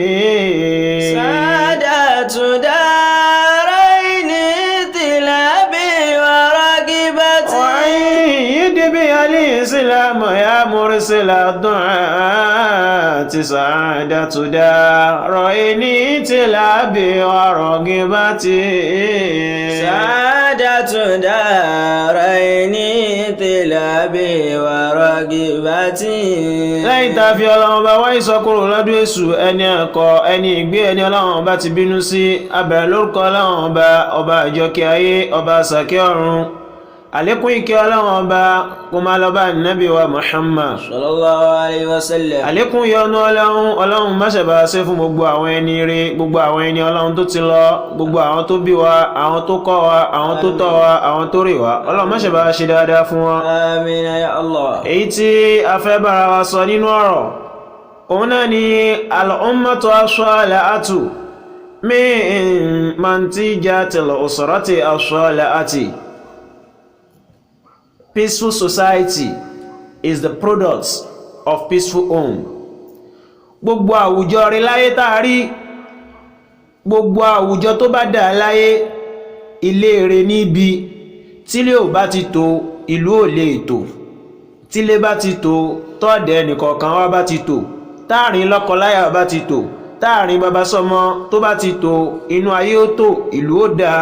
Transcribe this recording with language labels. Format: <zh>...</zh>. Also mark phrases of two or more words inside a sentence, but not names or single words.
<ar>سعادة دارين تلابي ورغبتي وأيد بي الإسلام يا مرسل الدعاء سعادة دارين تلابي ورغبتي سعادة دارين تلابي ورغبتي.</ar> <yo>lẹ́yìn tá a fi ọlọ́run bá wá ìsọkúrò lọ́dún èṣù ẹni ẹ̀kọ́ ẹni ìgbé ẹni ọlọ́run bá ti bínú sí abẹ̀rẹ̀ lórúkọ ọlọ́run ọba àjọkẹ́ ayé ọba àsàkẹ́ ọ̀run. àlékún ìkẹ́ ọlọ́run ọba kó máa lọ bá nàbí wa Muhammad</yo> <ar>صلى الله عليه وسلم.</ar> <yo>àlékún ìyọ́nú ọlọ́run má ṣe bá ṣe fún gbogbo àwọn ẹni ire gbogbo àwọn ẹni ọlọ́run tó ti lọ gbogbo àwọn tó bí wa àwọn tó kọ́ wa àwọn tó tọ́ wa àwọn tó rè wa ọlọ́run má ṣe bá ṣe dáadáa fún wọn.</yo> <ar>آمين يا الله.</ar> <yo>èyí tí a fẹ́ bára wa sọ nínú ọ̀rọ̀ òun náà ni</yo> <ar>الأمة الصالحة من منتجة الأسرة الصالحة.</ar> <en>Peaceful society is the product of peaceful home.</en> <yo>Gbogbo àwùjọ rí láyé tá a rí, gbogbo àwùjọ tó bá dà láyé, ilé rẹ̀ níbi tílé ò bá ti tò ìlú ò lè tò, tílé bá ti tò tọ́ọ̀dẹ̀ nìkọ̀ọ̀kan wá bá ti tò, táàrin lọ́kọláya bá ti tò, táàrin bàbá sọmọ tó bá ti tò, inú ayé ó tò, ìlú ó dáa.</yo>